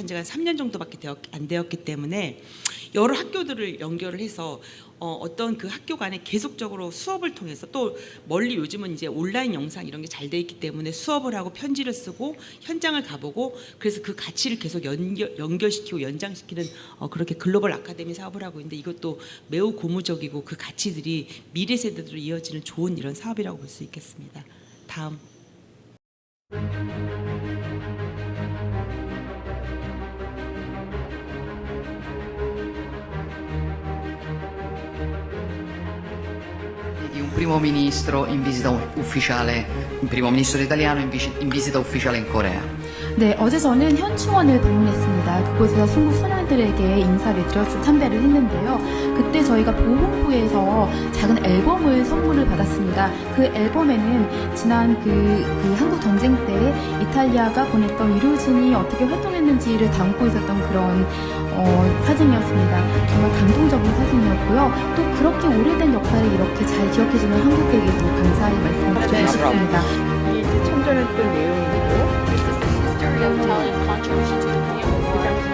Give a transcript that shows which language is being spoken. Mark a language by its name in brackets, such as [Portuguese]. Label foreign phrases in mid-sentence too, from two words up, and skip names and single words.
[Korean] 지가 3년 정도밖에 안 되었기 때문에 여러 학교들을 연결을 해서 어떤 그 학교 간에 계속적으로 수업을 통해서 또 멀리 요즘은 이제 온라인 영상 이런 게 잘 돼 있기 때문에 수업을 하고 편지를 쓰고 현장을 가보고 그래서 그 가치를 계속 연결시키고 연장시키는 그렇게 글로벌 아카데미 사업을 하고 있는데 이것도 매우 고무적이고 그 가치들이 미래 세대로 이어지는 좋은 이런 사업이라고 볼 수 있겠습니다. 다음. [Italian] Di un primo ministro in visita ufficiale, un primo ministro italiano in visita ufficiale in Corea. [Korean] 네, 어제 저는 현충원을 방문했습니다. 그곳에서 순국 선원들에게 인사를 드렸을 참배를 했는데요. 그때 저희가 보훈부에서 작은 앨범을 선물을 받았습니다. 그 앨범에는 지난 그 한국 전쟁 때 이탈리아가 보냈던 의료진이 어떻게 활동했는지를 담고 있었던 그런 사진이었습니다. 정말 감동적인 사진이었고요. 또 그렇게 오래된 역사를 이렇게 잘 기억해주는 한국에게도 감사의 말씀을 드리고 싶습니다. 이 참전했던 내용이고 [English] of Italian contribution to the Korean War.